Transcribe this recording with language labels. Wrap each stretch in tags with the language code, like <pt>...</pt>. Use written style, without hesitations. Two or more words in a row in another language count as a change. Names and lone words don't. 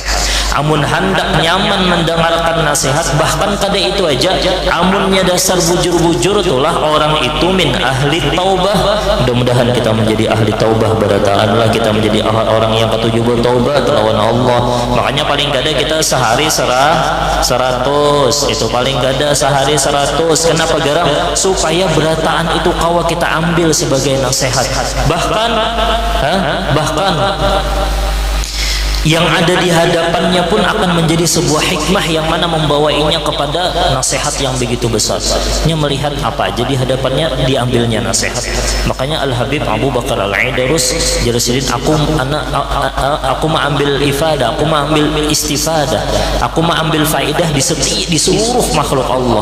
<bjn>Amun hendak nyaman mendengarkan nasihat, bahkan kada itu aja, amunnya dasar bujur-bujur itulah orang itu</bjn> <ar>من أهل التوبة.</ar> <id>Mudah-mudahan kita menjadi ahli taubah berataan lah, kita menjadi orang yang ketuju bertaubat lawan Allah.</id> <bjn>Makanya paling kada kita sehari 100, itu paling kada sehari 100. Kenapa? Supaya berataan itu kawa kita ambil sebagai nasihat.</bjn> <id>Bahkan yang ada di hadapannya pun akan menjadi sebuah hikmah yang mana membawainya kepada nasihat yang begitu besar.</id> <bjn>Nya melihat apa aja di hadapannya, diambilnya nasihat.</bjn> <id>Makanya Al-Habib Abu Bakar Al-Aidarus jelasin, aku mengambil ifadah, aku mengambil istifadah, aku mengambil faidah di seluruh makhluk Allah.</id>